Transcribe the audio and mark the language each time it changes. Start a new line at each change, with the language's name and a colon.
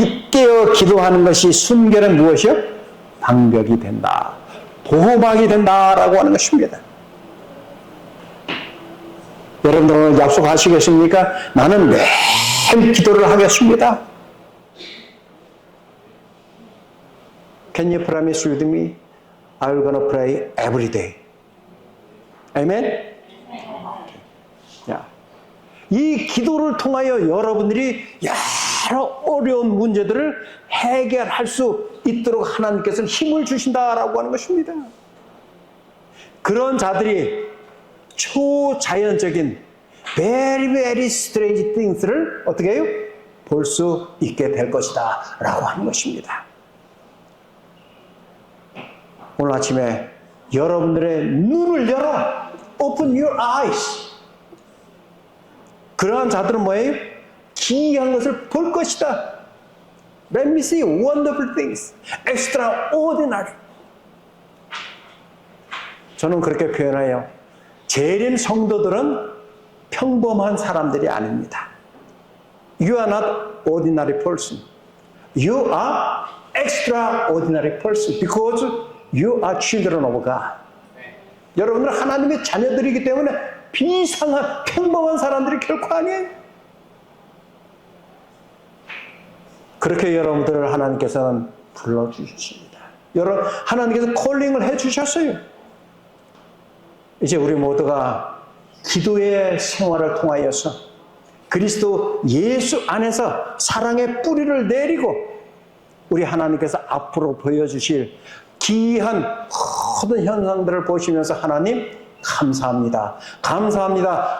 Korean: 깨어 기도하는 것이 순결은 무엇이요? 방벽이 된다. 보호막이 된다라고 하는 것입니다. 여러분들 오늘 약속하시겠습니까? 나는 매일 기도를 하겠습니다.
English: Can you promise with me? I'm gonna pray every day. Amen?
Korean: 이 기도를 통하여 여러분들이 여러 어려운 문제들을 해결할 수 있도록 하나님께서는 힘을 주신다라고 하는 것입니다. 그런 자들이 초자연적인
English: very very strange things
Korean: 를 어떻게 해요? 볼 수 있게 될 것이다 라고 하는 것입니다. 오늘 아침에 여러분들의 눈을 열어
English: open your eyes.
Korean: 그러한 자들은 뭐예요? 기이한 것을 볼 것이다.
English: Let me see wonderful things, extraordinary.
Korean: 저는 그렇게 표현해요. 재림 성도들은 평범한 사람들이 아닙니다.
English: You are not ordinary person. You are extraordinary person because you are children of God.
Korean: 여러분들은 하나님의 자녀들이기 때문에 비상한 평범한 사람들이 결코 아니에요. 그렇게 여러분들을 하나님께서는 불러주십니다. 여러분 하나님께서 콜링을 해주셨어요. 이제 우리 모두가 기도의 생활을 통하여서 그리스도 예수 안에서 사랑의 뿌리를 내리고 우리 하나님께서 앞으로 보여주실 기이한 모든 현상들을 보시면서 하나님 감사합니다. 감사합니다.